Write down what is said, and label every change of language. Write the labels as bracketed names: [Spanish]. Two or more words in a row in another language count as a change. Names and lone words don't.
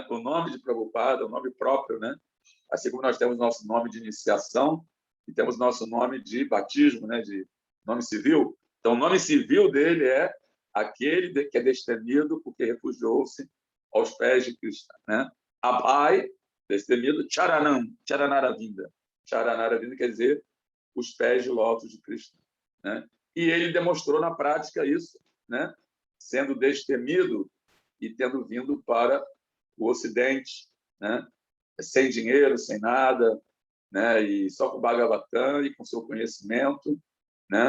[Portuguese] O nome de Prabhupada, o nome próprio, né? Assim como nós temos nosso nome de iniciação e temos nosso nome de batismo, né? De nome civil. Então, o nome civil dele é aquele que é destemido porque refugiou-se aos pés de Krishna, né? Abhay, destemido, Charanam, Charanaravinda. Charanaravinda quer dizer os pés de lótus de Krishna, né? E ele demonstrou na prática isso, né? Sendo destemido e tendo vindo para o Ocidente, né? Sem dinheiro, sem nada, né? E só com o Bhagavatam e com seu conhecimento, né?